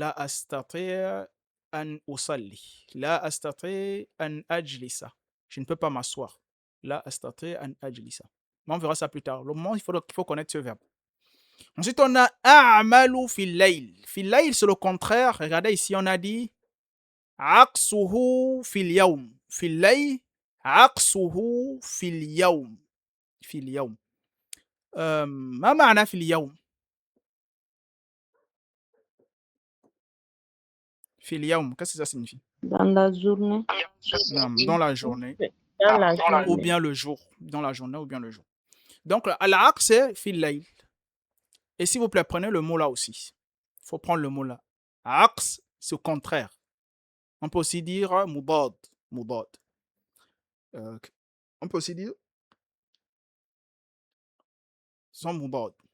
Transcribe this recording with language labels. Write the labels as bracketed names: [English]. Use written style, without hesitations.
[Arabic] La astati' an usalli. La astati' an ajlisa. [French] Je ne peux pas m'asseoir. [Arabic] La astati' an ajlisa. [French] Mais on verra ça plus tard. Le moment, il faut connaître ce verbe. Ensuite, on a [Arabic] a'malu fil layl. [French] Fil layl, c'est le contraire. Regardez ici, on a dit [Arabic] عكسه في اليوم في الليل عكسه في اليوم في اليوم ما معنى في اليوم في اليوم [French] qu'est-ce que ça signifie dans la journée non, dans la journée dans la ou journée bien le jour dans la journée ou bien le jour donc al-aqs c'est [Arabic] في الليل [French] et s'il vous plaît prenez le mot là aussi il faut prendre le mot là aqs c'est au contraire on peut aussi dire mudad mudad on peut aussi dire son mudad.